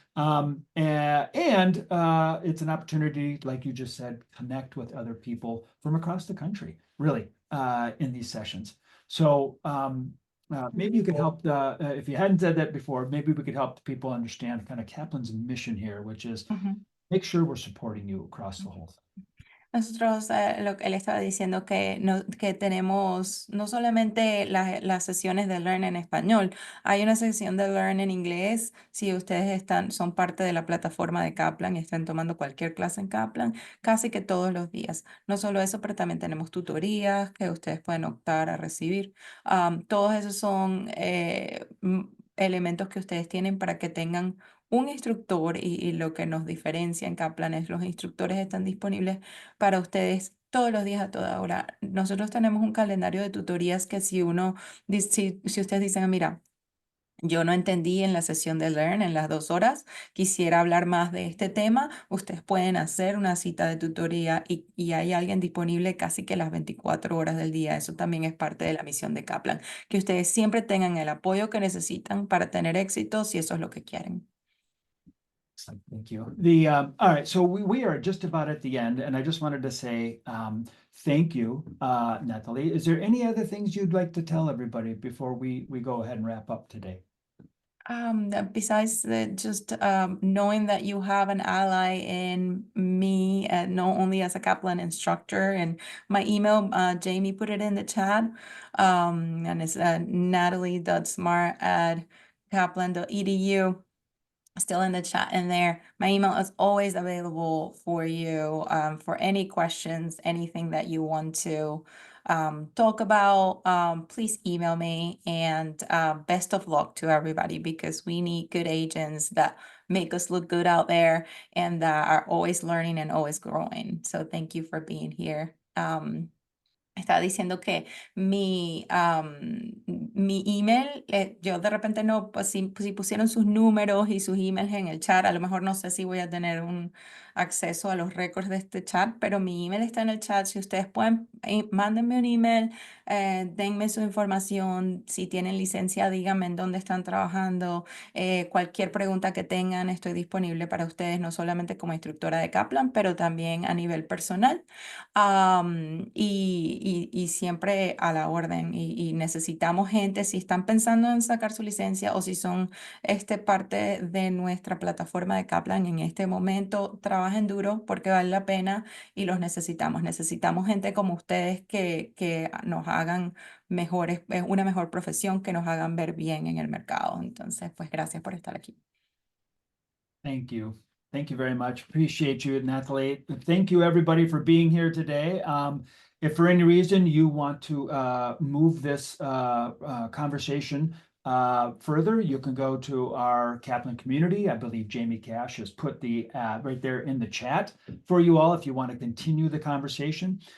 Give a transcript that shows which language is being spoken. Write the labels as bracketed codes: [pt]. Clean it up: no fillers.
[en] And it's an opportunity, like you just said, connect with other people from across the country, really, in these sessions. So maybe you could help if you hadn't said that before, maybe we could help the people understand kind of Kaplan's mission here, which is Ujú. make sure we're supporting you across the whole thing. [es] Nosotros, lo que él estaba diciendo, que tenemos no solamente las sesiones de Learn en español, hay una sección de Learn en inglés. Si ustedes son parte de la plataforma de Kaplan y están tomando cualquier clase en Kaplan, casi que todos los días. No solo eso, pero también tenemos tutorías que ustedes pueden optar a recibir. Todos esos son elementos que ustedes tienen para que tengan un instructor y lo que nos diferencia en Kaplan es los instructores están disponibles para ustedes todos los días a toda hora. Nosotros tenemos un calendario de tutorías que si ustedes dicen, "Ah, mira, yo no entendí en la sesión de Learn en las 2 horas, quisiera hablar más de este tema, ustedes pueden hacer una cita de tutoría y hay alguien disponible casi que las 24 horas del día. Eso también es parte de la misión de Kaplan, que ustedes siempre tengan el apoyo que necesitan para tener éxito si eso es lo que quieren. [en] Excellent, thank you. All right, so we are just about at the end, and I just wanted to say thank you, Natalie. Is there any other things you'd like to tell everybody before we go ahead and wrap up today? Besides just knowing that you have an ally in me, not only as a Kaplan instructor, and my email, Jamie put it in the chat, and it's natalie.smart@kaplan.edu. Still in the chat in there. My email is always available for you for any questions, anything that you want to talk about. Please email me, and best of luck to everybody because we need good agents that make us look good out there and that are always learning and always growing. So thank you for being here. [es] Estaba diciendo que mi email, yo de repente no, pues si pusieron sus números y sus emails en el chat, a lo mejor no sé si voy a tener un acceso a los récords de este chat, pero mi email está en el chat. Si ustedes pueden, mándenme un email, denme su información. Si tienen licencia, díganme en dónde están trabajando. Cualquier pregunta que tengan, estoy disponible para ustedes, no solamente como instructora de Kaplan, pero también a nivel personal. Y siempre a la orden y necesitamos gente si están pensando en sacar su licencia o si son parte de nuestra plataforma de Kaplan en este momento, trabajen duro porque vale la pena y los necesitamos. Necesitamos gente como ustedes que nos hagan mejores, una mejor profesión, que nos hagan ver bien en el mercado. Entonces, pues gracias por estar aquí. [en] Thank you. Thank you very much. Appreciate you, Natalie. Thank you, everybody, for being here today. If for any reason you want to move this conversation Further, you can go to our Kaplan community. I believe Jamie Cash has put the right there in the chat for you all if you want to continue the conversation.